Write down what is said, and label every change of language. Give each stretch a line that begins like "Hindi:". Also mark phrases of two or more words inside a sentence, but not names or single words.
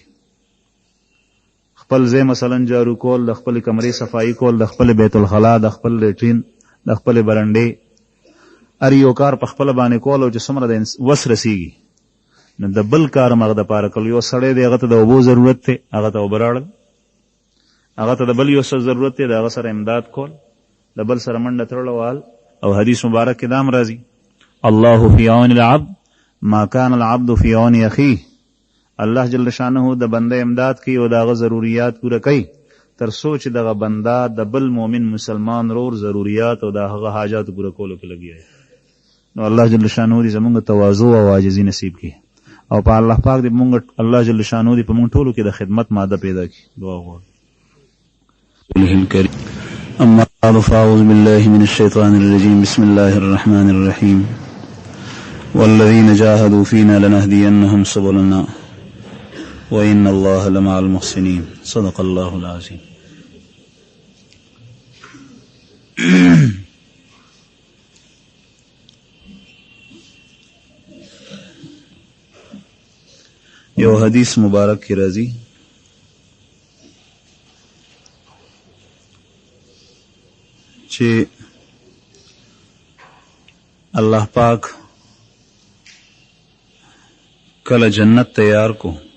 Pashto: خپل ځای مثلا جارو کول، د خپل کمرې صفایي کول، د خپل بیت الخلا، د خپل لیټرین، د خپل برنډې، هر یو کار په خپله باندې کول او چې څومره د وس رسیږي نو د بل کار هم هغه دپاره کول. یو سړی دی هغه ته د اوبو ضرورت دی، هغه ته اوبه راوړل. هغه ته د بل یو څه ضرورت دی، د هغه سره امداد کول، د بل سره منډه تړل وال. او حدیث مبارک کې دا هم راځي
Arabic: الله فی عون العبد ما کان العبد فی عون اخیه.
Pashto: الله
Arabic: جل شانه
Pashto: د بنده امداد کوي او دغه ضروریات پوره کوي تر څو چې دغه بنده د بل مؤمن مسلمان رور ضروریات او د هغه حاجات پوره کولو کې لګیا دی. نو الله
Arabic: جل شانه
Pashto: دې زمونږ تواضع او عاجزي نصیب کړي او په الله پاک دې مونږ الله
Arabic: جل شانه
Pashto: دې په مونږ ټولو کې د خدمت ماده پیدا کړي. دعا غواړم.
Arabic: اما بعد فاعوذ بالله من الشیطان الرجیم. بسم الله الرحمن الرحیم. والذین جاهدوا فینا لنهدینهم سبلنا وإن الله لمع المحسنين. صدق الله العظيم.
Pashto: یو حدیث مبارک کی راضی چې الله پاک کله جنت تیار کو